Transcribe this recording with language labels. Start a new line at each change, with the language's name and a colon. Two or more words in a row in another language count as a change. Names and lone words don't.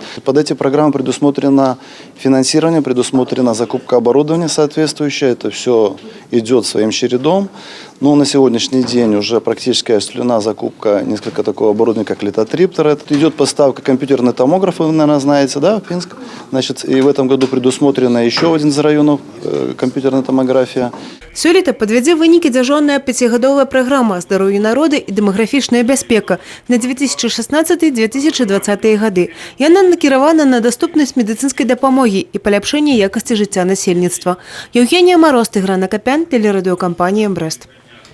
Russian: Под эти программы предусмотрено финансирование, предусмотрена закупка оборудования соответствующее, это все идет своим чередом. Но на сегодняшний день уже практически осуществлена закупка несколько такого оборудования, как литотриптер. Идет поставка компьютерных томографов, вы, наверное, знаете, да, Пинск. Значит, и в этом году предусмотрена еще один из районов компьютерная томография.
Belarusian: Сёлета падвядзе вынікі дзяржаўная 5гадовая праграма «Здароўе народа і дэмаграфічная бяспека» на 2016-2020 гады. Яна накіравана на даступнасць медыцынскай дапамогі і паляпшэнне якасці жыцця насельніцтва. Еўгенія Мароз, Тыгран Акапян, тэлерадыёкампанія «Брэст».